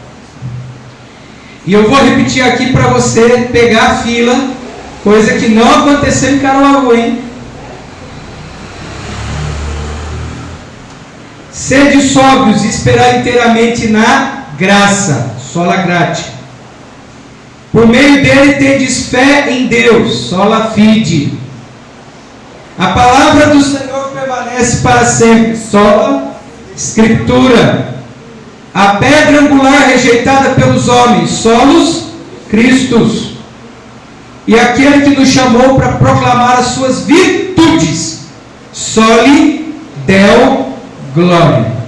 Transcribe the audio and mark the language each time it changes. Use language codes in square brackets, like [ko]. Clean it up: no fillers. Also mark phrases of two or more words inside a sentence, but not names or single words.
[pt] E eu vou repetir aqui para você pegar a fila, coisa que não aconteceu em Caruaru, hein? Sede sóbrios e esperar inteiramente na graça, [la] sola gratia. [pt] Por meio dele tendes fé em Deus, [la] sola fide. [pt] A palavra do Senhor permanece para sempre, [la] sola escritura. [pt] A pedra angular rejeitada pelos homens, [la] solos Christus. [pt] E aquele que nos chamou para proclamar as suas virtudes, [la] soli Deo glória.